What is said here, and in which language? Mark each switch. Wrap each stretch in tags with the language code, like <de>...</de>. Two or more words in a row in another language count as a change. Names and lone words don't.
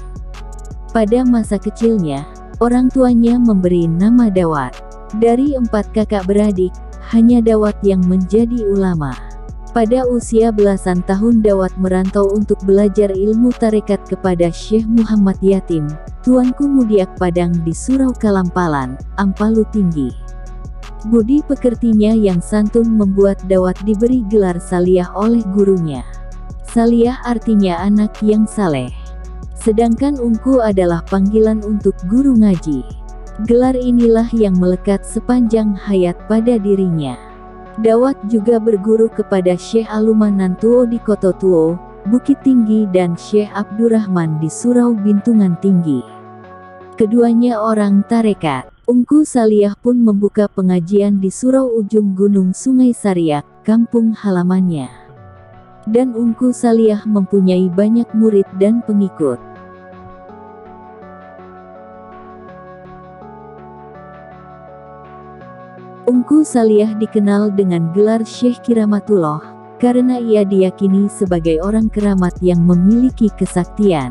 <id>Pada masa kecilnya, orang tuanya memberi nama Dawat. Dari 4 kakak beradik, hanya Dawat yang menjadi ulama. Pada usia belasan tahun Dawat merantau untuk belajar ilmu tarekat kepada Syekh Muhammad Yatim, Tuanku Mudiak Padang di Surau Kalampalan, Ampalu Tinggi. Budi pekertinya yang santun membuat Dawat diberi gelar Saliah oleh gurunya. Saliah artinya anak yang saleh. Sedangkan Ungku adalah panggilan untuk guru ngaji. Gelar inilah yang melekat sepanjang hayat pada dirinya. Dawat juga berguru kepada Syekh Alumanan Tuo di Koto Tuo, Bukit Tinggi dan Syekh Abdurrahman di Surau Bintungan Tinggi. Keduanya orang tarekat. Ungku Saliah pun membuka pengajian di surau ujung gunung Sungai Sariak, kampung halamannya. Dan Ungku Saliah mempunyai banyak murid dan pengikut. Ungku Saliah dikenal dengan gelar Syekh Kiramatullah, karena ia diyakini sebagai orang keramat yang memiliki kesaktian.</id>